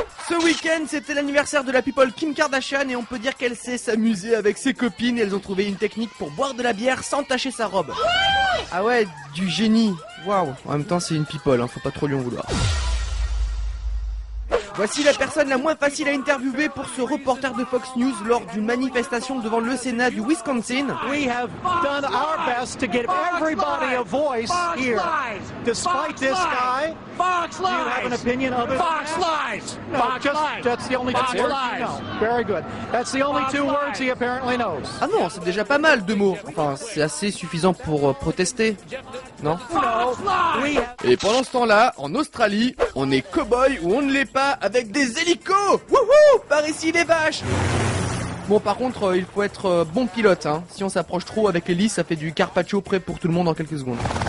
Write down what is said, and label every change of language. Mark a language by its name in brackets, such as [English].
[French] Ce week-end, c'était l'anniversaire de la people Kim Kardashian et on peut dire qu'elle sait s'amuser avec ses copines et elles ont trouvé une technique pour boire de la bière sans tacher sa robe. Ah ouais, du génie. Waouh. En même temps, c'est une people, hein, faut pas trop lui en vouloir. Voici la personne la moins facile à interviewer pour ce reporter de Fox News lors d'une manifestation devant le Sénat du Wisconsin. [English] We have done our best to get everybody a voice here. Despite this guy, Fox lies. Do you have an opinion of it? Fox lies. No, Fox lies. That's the only two words he knows. Very good. That's the only two words he apparently knows. [French] Ah non, c'est déjà pas mal, 2 mots. Enfin, c'est assez suffisant pour protester. Non? Et pendant ce temps-là, en Australie, on est cow-boy ou on ne l'est pas avec des hélicos. Wouhou! Par ici les vaches. Bon, par contre, il faut être bon pilote, hein. Si on s'approche trop avec l'hélice, ça fait du carpaccio prêt pour tout le monde en quelques secondes.